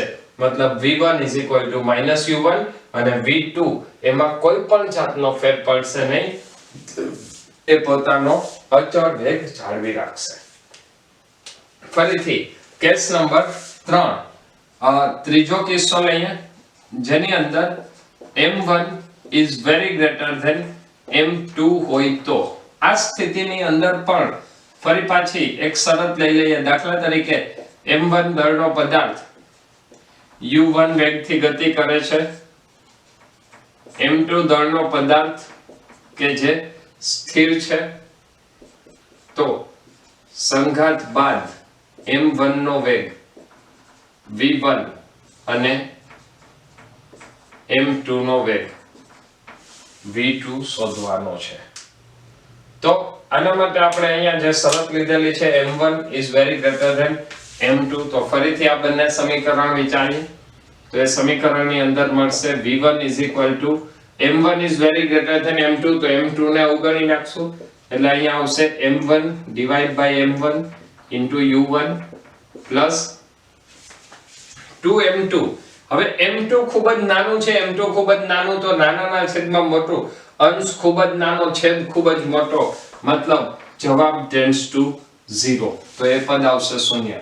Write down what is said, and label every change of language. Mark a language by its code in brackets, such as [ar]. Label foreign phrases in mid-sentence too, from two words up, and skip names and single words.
[gu] મતલબ v1 = -u1 અને v2 એમાં કોઈ પણ જાતનો ફેર પડશે નહીં, એ પોતાનો અચળ વેગ જાળવી રાખશે. ફરીથી કેસ નંબર 3, ત્રીજો કિસ્સો લઈએ જેની અંદર [en] m1 is very greater than m2 [gu] હોય તો આ સ્થિતિની અંદર પણ ફરી પાછી એક શરત લઈ લઈએ. દાખલા તરીકે m1 દળનો પદાર્થ u1 વેગથી ગતિ કરે છે, m2 દળનો પદાર્થ કે જે સ્થિર છે, તો સંઘાત બાદ m1 નો વેગ v1 અને m2 નો વેગ v2 શોધવાનો છે. તો આના માટે આપણે અહીંયા જે શરત લીધેલી છે [en] m1 is very greater than m2, [gu] તો ફરીથી આ બંને સમીકરણ વિચારીએ તો એ સમીકરણની અંદર મળશે v1 = [en] m1 is very greater than m2, [gu] તો m2 ને અવગણી નાખશું એટલે અહીંયા આવશે m1 / m1 * u1 plus 2m2. હવે m2 ખૂબ જ નાનું છે, m2 ખૂબ જ નાનું, તો નાનાના છેદમાં મોટું, અંશ ખૂબ જ નાનો, છેદ ખૂબ જ મોટો, મતલબ જવાબ [en] tends to 0, [gu] તો એ પદ આવશે 0.